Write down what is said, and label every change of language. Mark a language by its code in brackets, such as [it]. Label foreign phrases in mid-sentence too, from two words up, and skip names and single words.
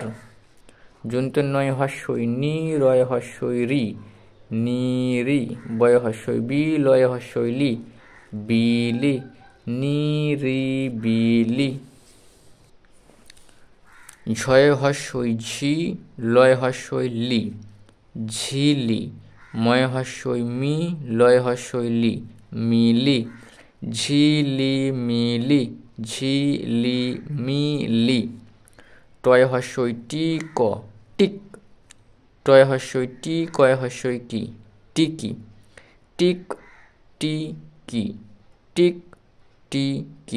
[bn] যন্তন্নয় হস্যই নি, রয় হস্যই রি, নিরি। বয় হস্যই বি, লয় হস্যই লি, বিলি, নিরিবিলি। ঝয় হস্যই ঝি, লয় হস্যই লি, ঝিলি। ময় হস্যই মি, লয় হস্যই লি, মিলি, ঝিলিমিলি, ঝিলিমিলি। টয় হস্যই টি, ক, টিক, টয় হস্যই টি, কয় হস্যই কি, টিকি, টিক টিকি, টিক টিকি।